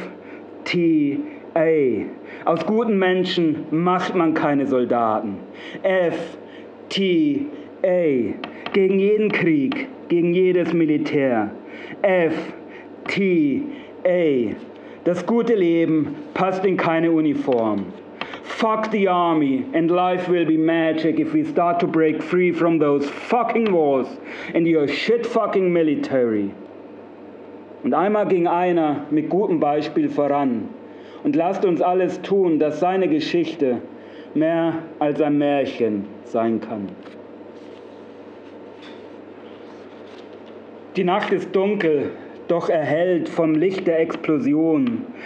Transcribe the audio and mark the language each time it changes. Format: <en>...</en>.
<de>F-T-A. Aus guten Menschen macht man keine Soldaten. F-T-A. Gegen jeden Krieg, gegen jedes Militär. F-T-A. Das gute Leben passt in keine Uniform.</de> <en>Fuck the army, and life will be magic if we start to break free from those fucking wars and your shit fucking military.</en> <de>Und einmal ging einer mit gutem Beispiel voran und lasst uns alles tun, dass seine Geschichte mehr als ein Märchen sein kann. Die Nacht ist dunkel, doch erhellt vom Licht der Explosion.</de>